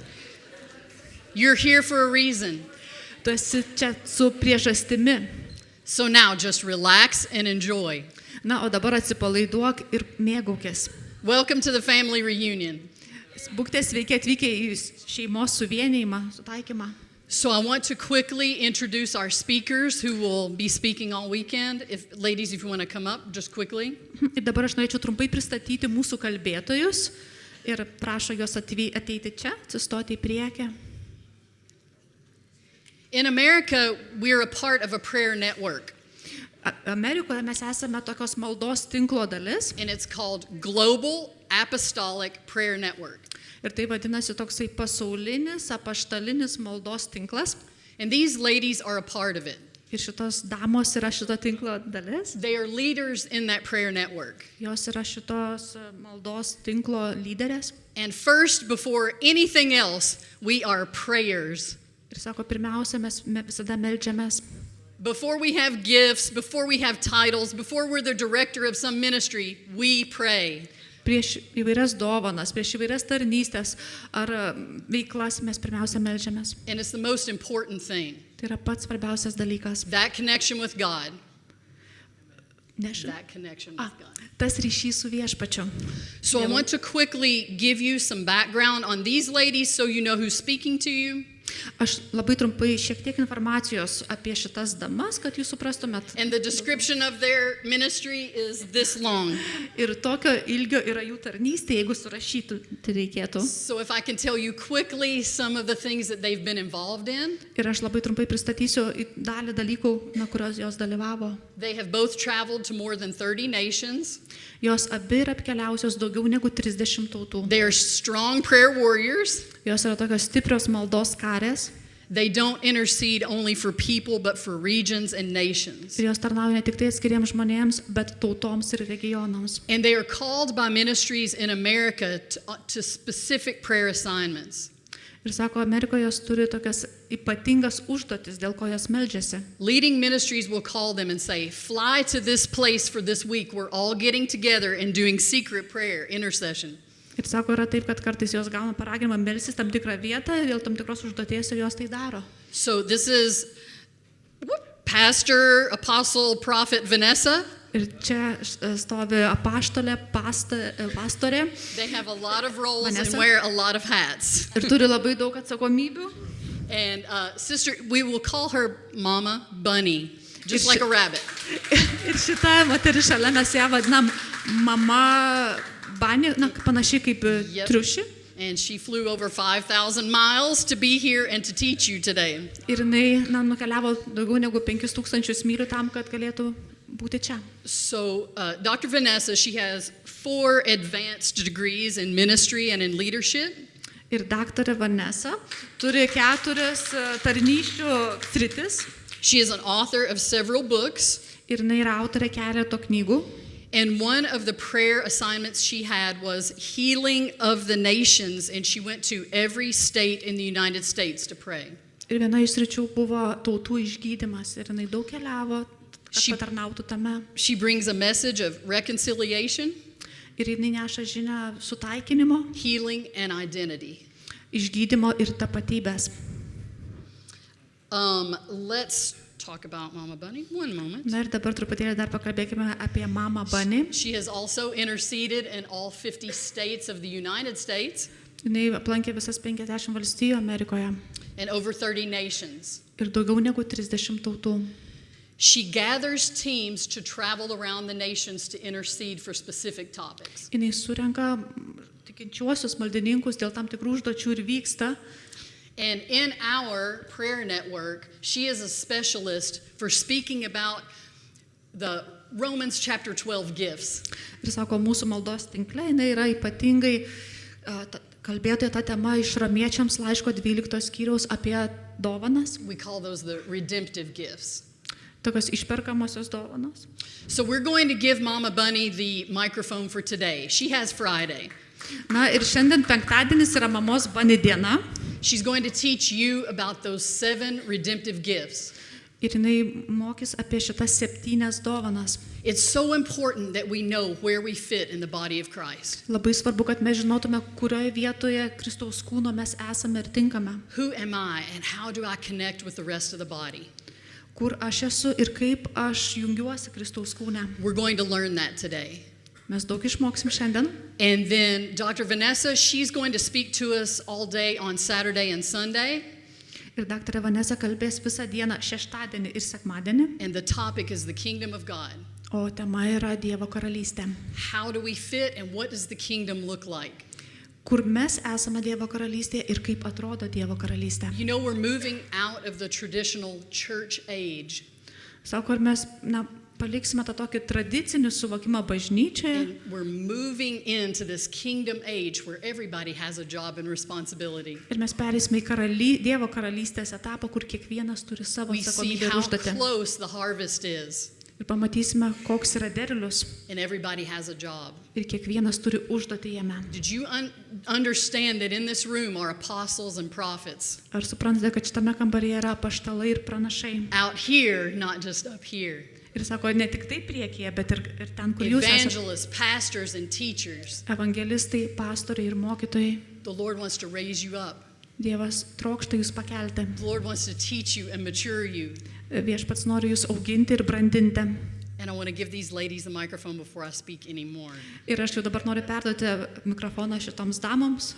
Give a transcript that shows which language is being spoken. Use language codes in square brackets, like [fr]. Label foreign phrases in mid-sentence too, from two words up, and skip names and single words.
[en] You're here for a reason. [lt] Tu esi čia su priežastimi. [en] So now just relax and enjoy. [lt] Na, o dabar atsipalaiduok ir mėgaukis. [en] Welcome to the family reunion. [lt] Būkite sveiki atvykę į šeimos suvienijimą, sutaikymą. [en] So I want to quickly introduce our speakers who will be speaking all weekend. Ladies, if you want to come up, just quickly. [lt] Ir dabar aš norėčiau trumpai pristatyti mūsų kalbėtojus ir prašo juos ateiti čia, atsistoti į priekį. [en] In America, we're a part of a prayer network. [lt] Amerikoje mes esame tokios maldos tinklo dalis. [en] And it's called Global Apostolic Prayer Network. [lt] Ir tai vadinasi toksai pasaulinis, apaštalinis maldos tinklas. [en] And these ladies are a part of it. [lt] Ir šitos damos yra šito tinklo dalis. [en] They are leaders in that prayer network. [lt] Jos yra šitos maldos tinklo lyderės. [en] And first, before anything else, we are prayers [lt] Ir sako, pirmiausia, mes visada meldžiamės. [en] Before we have gifts, before we have titles, before we're the director of some ministry, we pray. [lt] Prieš įvairias dovanas, prieš įvairias tarnystės ar veiklas mes pirmiausia meldžiamės. [en] And it's the most important thing. [lt] Tai yra pats svarbiausias dalykas. [en] That connection with God. [lt] Nežinau. [en] That connection with God. [lt] Tas ryšys su viešpačiu. [en] So I want to quickly give you some background on these ladies so you know who's speaking to you. [lt] Aš labai trumpai šiek tiek informacijos apie šitas damas, kad jūs suprastumėt. [en] And the description of their ministry is this long. [lt] Ir tokio ilgio yra jų tarnystė, jeigu surašytų, tai reikėtų. [en] So if I can tell you quickly some of the things that they've been involved in. [lt] Ir aš labai trumpai pristatysiu dalį dalykų, kurios jos dalyvavo. [en] They have both traveled to more than 30 nations. [lt] Jos abi yra apkeliausios daugiau negu 30 tautų. [en] They are strong prayer warriors. [lt] Jos yra tokios stiprios maldos karės. [en] They don't intercede only for people, but for regions and nations. [lt] Ir jos tarnauja ne tik tai atskiriems žmonėms, bet tautoms ir regionams. [en] And they are called by ministries in America to specific prayer assignments. [lt] Ir sako, Amerikoje jos turi tokias ypatingas užduotis, dėl ko jos meldžiasi. [en] Leading ministries will call them and say, fly to this place for this week. We're all getting together and doing secret prayer, intercession. [lt] Ir sako, yra taip, kad kartais jos gauna paraginimą melstis tam tikrą vietą dėl tam tikros užduoties ir jos tai daro. [en] So this is Pastor, Apostle, Prophet Vanessa. [lt] Ir čia stovi apaštalė, pastorė. [en] They have a lot of roles Vanessa. and wear a lot of hats. [lt] Ir turi labai daug atsakomybių. [en] And sister, we will call her Mama Bunny, just like a rabbit. [lt] Ir šita moteris šalia mes ją vadinam mama Bunny, panašiai kaip [en] Yep. [lt] triušį. [en] And she flew over 5,000 miles to be here and to teach you today. [lt] Ir jinai nukeliavo daugiau negu 5,000 mylių tam, kad galėtų būti čia. [en] So Dr. Vanessa, she has 4 advanced degrees in ministry and in leadership. [lt] Ir daktarė Vanessa turi 4 tarnysčių sritis. [en] She is an author of several books. [lt] Ir jinai yra autorė keleto knygų. [en] And one of the prayer assignments she had was healing of the nations, and she went to every state in the United States to pray. [lt] Ir viena iš sričių buvo tautų išgydymas. Ir jinai daug keliavo, kad patarnautų tame. [en] She brings a message of reconciliation, [lt] Ir jinai neša žinią sutaikinimo, [en] healing, and identity. [lt] išgydymo ir tapatybės. [en] Let's talk about Mama Bunny. One moment. [lt] Na ir dabar truputėlį dar pakalbėkime apie mamą Bunny. [en] She has also interceded in all 50 states of the United States [lt] Jinai aplankė visas 50 valstijų Amerikoje [en] and over 30 nations. [lt] ir daugiau negu 30 tautų. [en] She gathers teams to travel around the nations to intercede for specific topics. [lt] Jinai surenka tikinčiuosius maldininkus dėl tam tikrų užduočių ir vyksta. [en] And in our prayer network, she is a specialist for speaking about the Romans chapter 12 gifts. [lt] Ir sako, mūsų maldos tinkle jinai yra ypatingai kalbėtoja ta tema iš Romiečiams laiško 12 skyriaus apie dovanas, [en] We call those the redemptive gifts. [lt] tokios išperkamosios dovanos. [en] So we're going to give Mama Bunny the microphone for today. She has Friday. [lt] Na ir šiandien penktadienis yra mamos Bunny diena. [en] She's going to teach you about those 7 redemptive gifts. [lt] Ir jinai mokys apie šitas 7 dovanas. [en] It's so important that we know where we fit in the body of Christ. [lt] Labai svarbu, kad mes žinotume, kurioje vietoje Kristaus kūno mes esame ir tinkame. [en] Who am I and how do I connect with the rest of the body? [lt] Kur aš esu ir kaip aš jungiuosi Kristaus kūne. [en] We're going to learn that today. [lt] Mes daug išmoksim šiandien. [en] And then Dr. Vanessa, she's going to speak to us all day on Saturday and Sunday. [lt] Ir daktarė Vanessa kalbės visą dieną šeštadienį ir sekmadienį. [en] And the topic is the kingdom of God. [lt] O tema yra Dievo karalystė. [en] How do we fit and what does the kingdom look like? [lt] Kur mes esame Dievo karalystėje ir kaip atrodo Dievo karalystė. [en] You know, we're moving out of the traditional church age. [lt] Sako, ir mes paliksime tą tokį tradicinį suvokimą bažnyčioje. [en] And we're moving into this kingdom age where everybody has a job and responsibility. [lt] Ir mes perėsime į Dievo karalystės etapą, kur kiekvienas turi savo [en] We see [lt] atsakomybę ir [en] how [lt] užduotį. [en] close the harvest is. [lt] Ir pamatysime, koks yra derlius. [en] and everybody has a job. [lt] Ir kiekvienas turi užduotį jame. [en] Did you understand that in this room are apostles and prophets? [lt] Ar suprantate, kad šitame kambaryje yra apaštalai ir pranašai? [en] Out here, not just up here. [lt] Ir sako, ne tik tai priekyje, bet ir ten, kur jūs esate. [en] Evangelists, pastors, and teachers. [lt] Evangelistai, pastoriai ir mokytojai. [en] The Lord wants to raise you up. [lt] Dievas trokšta jūs pakelti. [en] The Lord wants to teach you and mature you. [lt] Viešpats nori jūs auginti ir brandinti. [en] And I want to give these ladies the microphone before I speak anymore. [lt] Ir aš jau dabar noriu perduoti mikrofoną šitoms damoms.